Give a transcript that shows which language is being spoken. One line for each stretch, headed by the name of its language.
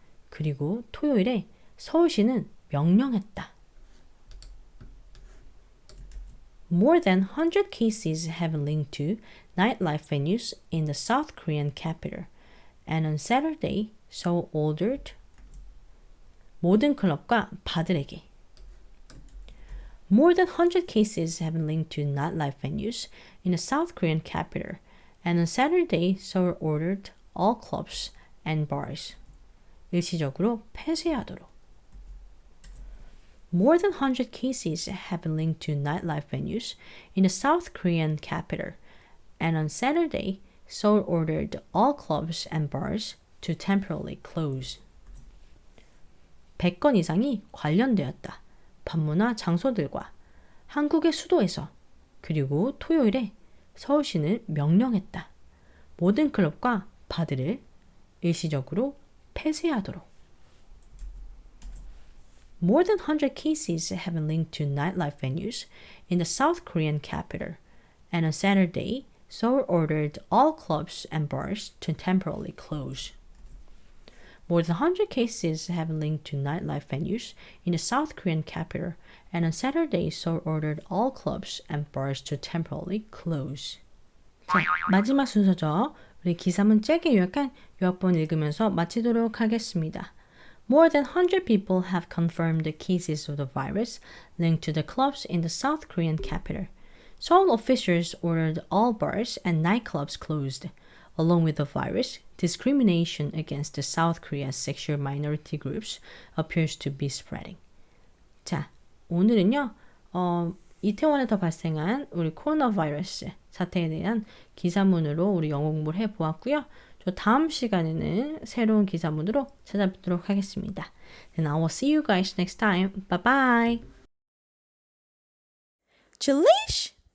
Korean: 그리고 토요일에 서울시는 명령했다.
English: More than 100 cases have been linked to nightlife venues in the South Korean capital, and on Saturday, Seoul ordered
Korean: 모든 클럽과 바들에게
English: More than 100 cases have been linked to nightlife venues in the South Korean capital, and on Saturday, Seoul ordered all clubs and bars
Korean: 일시적으로 폐쇄하도록.
English: More than 100 cases have been linked to nightlife venues in the South Korean capital, and on Saturday, Seoul ordered all clubs and bars to temporarily close.
Korean: 100건 이상이 관련되었다. 밤문화 장소들과 한국의 수도에서 그리고 토요일에 서울시는 명령했다. 모든 클럽과 바들을 일시적으로 폐쇄하도록.
English: More than 100 cases have been linked to nightlife venues in the South Korean capital, and on Saturday, Seoul ordered all clubs and bars to temporarily close. More than 100 cases have been linked to nightlife venues in the South Korean capital, and on Saturday, Seoul ordered all clubs and bars to temporarily close.
Korean: 자, 마지막 순서죠. 우리 기사문 짧게 요약한 요약본 읽으면서 마치도록 하겠습니다.
English: More than 100 people have confirmed the cases of the virus linked to the clubs in the South Korean capital. Seoul officials ordered all bars and nightclubs closed. Along with the virus, discrimination against the South Korea's sexual minority groups appears to be spreading.
Korean: 자, 오늘은요, 이태원에서 발생한 우리 코로나 바이러스 사태에 대한 기사문으로 우리 영어 공부를 해보았고요. 저 다음 시간에는 새로운 기사문으로 찾아뵙도록 하겠습니다.
English: Then I will see you guys next time. Bye bye. Julish!